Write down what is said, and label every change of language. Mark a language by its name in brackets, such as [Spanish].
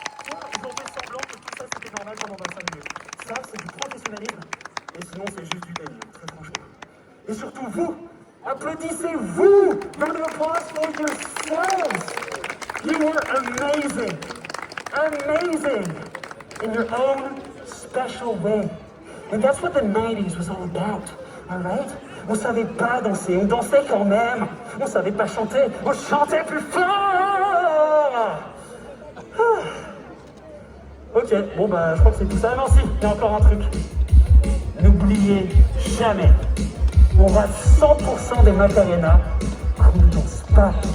[French] Ils ont fait semblant que tout ça c'était normal pendant 25 minutes. Ça, c'est du professionnalisme, et sinon c'est juste du délire, très franchement. Et surtout vous, applaudissez-vous! [English] Round of applause for yourselves! You were amazing! In your own special way. And that's what the 90s was all about, alright? [French] On savait pas danser, on dansait quand même. On savait pas chanter, on chantait plus fort. Ok, bon bah je crois que c'est tout ça. Non si, il y a encore un truc. n'oubliez jamais, on va 100% des Macarena, on ne danse pas.